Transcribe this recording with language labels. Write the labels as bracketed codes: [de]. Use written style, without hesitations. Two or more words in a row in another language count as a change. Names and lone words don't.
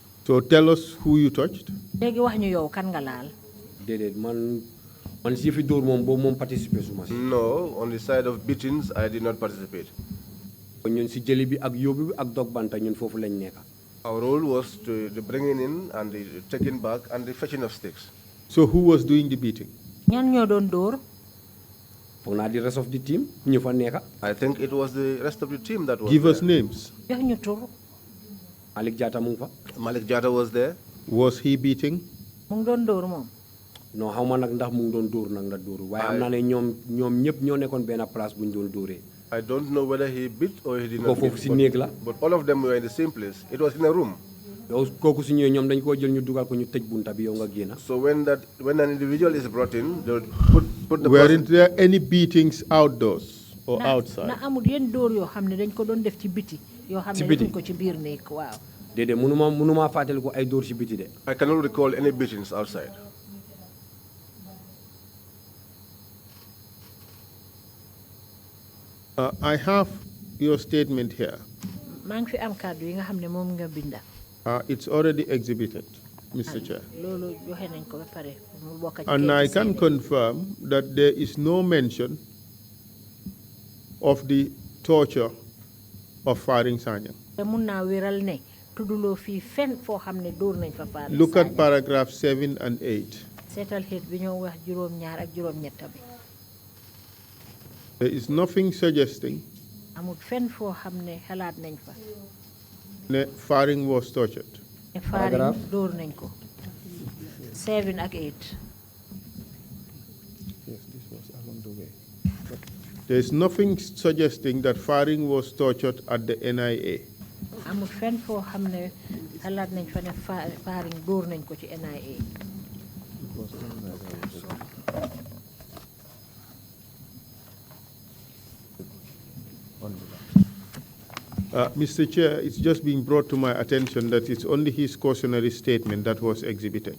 [en] So tell us who you touched. [wo] léegi wax ñu yow kan nga laal. déedéet man si fi dóor moom boobu moom participer suma si. [en] No, on the side of beatings, I did not participate. [wo] ñun si jëli bi ak yóbbu bi ak dog banta ñun foofu lañ nekka. Our role was the bringing in and the taking back and the fetching of sticks. [en] So who was doing the beating? [wo] ñan ñoo doon dóor. foog naa di [en] rest of the team [wo] ñu fa nekka. [en] I think it was the rest of the team that was Give there. us names. [wo] jox ñu tur. Malik Jatta mu ngi fa. [en] Malik Jatta was there. Was he beating? [wo] mu ngi doon dóor moom. non xaw ma nag ndax mu ngi doon dóor nag ndax dóoru waaye xam naa ne ñoom ñëpp ñoo nekkoon benn place bu ñu doon dóoree. [en] I don't know whether he beat or he did [wo] ko [en] not [wo] foofu [en] beat. [wo] si néeg la. [en] But all of them were in the same place. It was in a room. [wo] yow kooku su ñëwee ñoom dañ koo jël ñu dugal ko ñu tëj bunta bi yow nga génn. [en] So when an individual is brought in, they would put the Weren't person. there any beatings outdoors or outside? [wo] na amul yenn dóor yoo xam ne dañ ko doon def ci biti. yoo xam Ci ne biti. defuñ ko ci biir néeg waaw. déedéet mënuma fàttali ko ay dóor si biti de. [en] I cannot recall any beatings outside. I have your statement here. [wo] maa ngi fi am kàddu yi nga xam ne moom nga binda. [en] It's already exhibited, Mr. Chair. [wo] loolu joxe nañ ko ba pare mu bokk ci [en] And I [wo] kayit [en] can [wo] seede. [en] confirm that there is no mention of the torture of firing Sanyang. [wo] te mun naa wéral ne tudduloo fii fenn foo xam ne dóor nañ fa faar. [en] Look at paragraph 7 and 8. [wo] seetal xeet bi ñoo wax juróom-ñaar ak juróom-ñetta bi. [en] There is nothing suggesting [wo] amul fenn foo xam ne xalaat nañ fa. [en] that firing was tortured. [wo] ne faariñ dóor nañ ko. 7 ak 8. [en] Yes, this was along the way. There is nothing suggesting that firing was tortured at the NIA. [wo] amul fenn foo xam ne xalaat nañ fa ne faariñ dóor nañ ko ci NIA. [en] Mr. Chair, it's just being brought to my attention that it's only his cautionary statement that was exhibited.